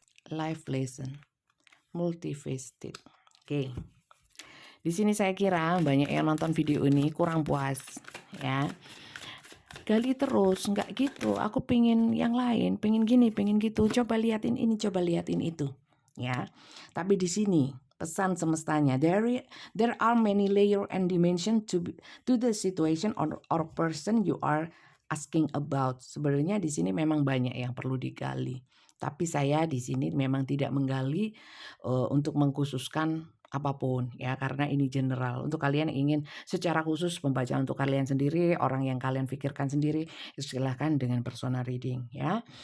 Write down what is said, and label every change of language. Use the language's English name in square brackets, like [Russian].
[English] Life lesson, multifaceted. Oke. [Indonesian] Di sini saya kira banyak yang nonton video ini kurang puas, ya. Gali terus, nggak gitu. Aku pengen yang lain, pengen gini, pengen gitu. Coba liatin ini, coba liatin itu, ya. Tapi di sini pesan semestanya, [English] there are many layer and dimension to the situation or person you are asking about. [Indonesian] Sebenarnya di sini memang banyak yang perlu digali. Tapi saya di sini memang tidak menggali untuk mengkhususkan apapun ya karena ini general. Untuk kalian yang ingin secara khusus membaca untuk kalian sendiri, orang yang kalian pikirkan sendiri, silahkan dengan personal reading ya.